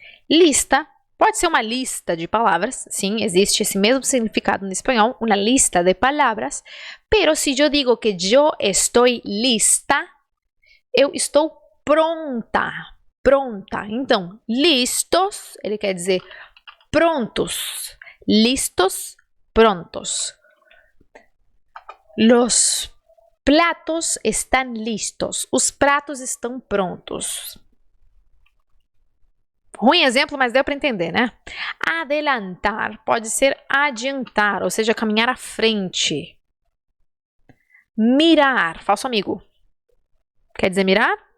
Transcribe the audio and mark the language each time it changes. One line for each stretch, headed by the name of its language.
Portuguese: Lista pode ser uma lista de palavras. Sim, existe esse mesmo significado no espanhol. Uma lista de palavras.
Spanish: Pero si yo digo que yo estoy lista,
Portuguese: eu estou pronta. Pronta. Então, listos, ele quer dizer prontos. Listos, prontos.
Spanish: Los platos están listos.
Portuguese: Os pratos estão prontos. Ruim exemplo, mas deu para entender, né? Adelantar pode ser adiantar, ou seja, caminhar à frente. Mirar, falso amigo. Quer dizer mirar?